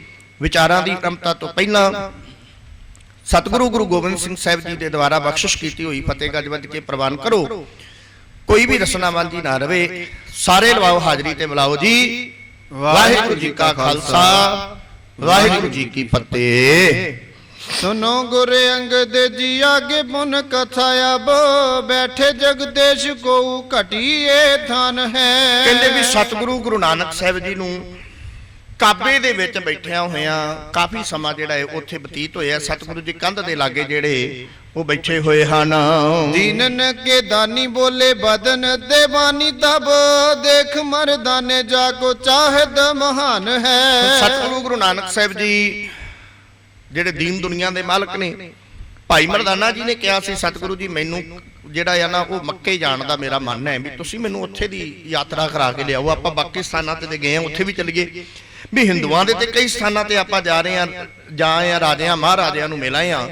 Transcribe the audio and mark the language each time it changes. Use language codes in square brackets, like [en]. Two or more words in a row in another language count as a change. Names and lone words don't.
[pa] ਵਿਚਾਰਾਂ ਦੀ ਅਰੰਭਤਾ ਤੋਂ ਪਹਿਲਾਂ ਸਤਿਗੁਰੂ ਗੁਰੂ ਗੋਬਿੰਦ ਸਿੰਘ ਸਾਹਿਬ ਜੀ ਦੇ ਦੁਆਰਾ ਬਖਸ਼ਿਸ਼ ਕੀਤੀ ਹੋਈ ਫਤਿਹ ਗੱਜ ਵੱਜ ਕੇ ਪ੍ਰਵਾਨ ਕਰੋ। ਕੋਈ ਵੀ ਰਸਨਾ ਮਾਂਝੀ ਨਾ ਰਵੇ। ਸਾਰੇ ਲਵਾਓ ਹਾਜ਼ਰੀ ਤੇ ਬੁਲਾਓ ਜੀ। ਵਾਹਿਗੁਰੂ ਜੀ ਕਾ ਖਾਲਸਾ, ਵਾਹਿਗੁਰੂ ਜੀ ਕੀ ਫਤਿਹ। [bra] सुनो गुर अंगद जी आगे पुन कथा अब बैठे जगदेश को घटिए थान है। [pa] ਕਹਿੰਦੇ ਵੀ ਸਤਿਗੁਰੂ ਗੁਰੂ ਨਾਨਕ ਸਾਹਿਬ ਜੀ ਨੂੰ ਕਾਬੇ ਦੇ ਵਿੱਚ ਬੈਠਿਆ ਹੋਇਆ ਕਾਫੀ ਸਮਾਂ ਜਿਹੜਾ ਹੈ ਉੱਥੇ ਬਤੀਤ ਹੋਇਆ। ਸਤਿਗੁਰੂ ਜੀ ਕੰਧ ਦੇ ਲਾਗੇ ਜਿਹੜੇ ਉਹ ਬੈਠੇ ਹੋਏ ਹਨ। [bra] दीनन के दानी बोले बदन देवानी तब देख मर्दाने जाको चाहत महान है। [pa] ਸਤਿਗੁਰੂ ਗੁਰੂ ਨਾਨਕ ਸਾਹਿਬ ਜੀ ਜਿਹੜੇ ਦੀਨ ਦੁਨੀਆ ਦੇ ਮਾਲਕ ਨੇ, ਭਾਈ ਮਰਦਾਨਾ ਜੀ ਨੇ ਕਿਹਾ ਸੀ ਸਤਿਗੁਰੂ ਜੀ ਮੈਨੂੰ ਜਿਹੜਾ ਆ ਨਾ ਉਹ ਮੱਕੇ ਜਾਣ ਦਾ ਮੇਰਾ ਮਨ ਹੈ ਵੀ ਤੁਸੀਂ ਮੈਨੂੰ ਉੱਥੇ ਦੀ ਯਾਤਰਾ ਕਰਾ ਕੇ ਲਿਆਓ। ਆਪਾਂ ਬਾਕੀ ਸਥਾਨਾਂ ਤੇ ਗਏ ਆ, ਉੱਥੇ ਵੀ ਚੱਲੀਏ ਵੀ ਹਿੰਦੂਆਂ ਦੇ ਤੇ ਕਈ ਸਥਾਨਾਂ ਤੇ ਆਪਾਂ ਜਾ ਰਹੇ ਆ, ਜਾਂ ਆ ਰਾਜਿਆਂ ਮਹਾਰਾਜਿਆਂ ਨੂੰ ਮਿਲਾਏ ਆ।